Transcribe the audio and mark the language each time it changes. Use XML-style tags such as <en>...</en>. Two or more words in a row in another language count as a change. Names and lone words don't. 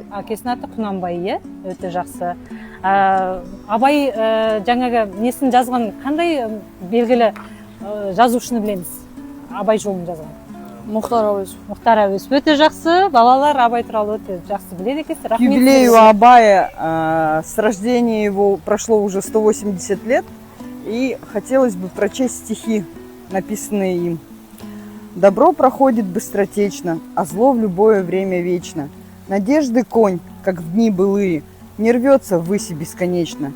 <kk>Әкесінің аты Құнанбай, өте жақсы. Абай жаңағы несін жазған, қандай белгілі жазушыны білеміз? Абай жолын жазған. Мұхтар Әуезов. Мұхтар Әуезов. Өте жақсы. Балалар Абай туралы өте жақсы біледі екенсіздер.</kk> <ru>К юбилею Абая с рождения его прошло уже 180 лет, и хотелось бы прочесть стихи, написанные им. Добро проходит быстротечно, а зло в любое время вечно. Надежды конь, как в дни былые, не рвется ввысь бесконечно.</ru>